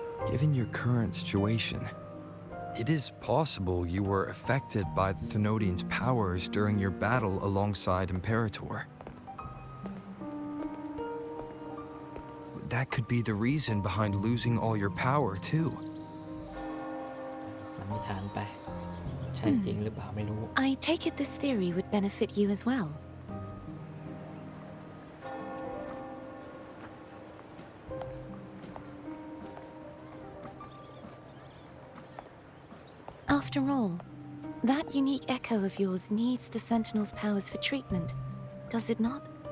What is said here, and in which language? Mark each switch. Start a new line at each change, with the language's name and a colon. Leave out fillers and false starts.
English: Given your current situation, it is possible you were affected by the Threnodian's powers during your battle alongside Imperator. That could be the reason behind losing all your power, too.
Thai: สันนิษฐานไป ใช่จริงหรือเปล่าไม่รู้
English: I take it this theory would benefit you as well. After all, that unique echo of yours needs the Sentinel's powers for treatment, does it not?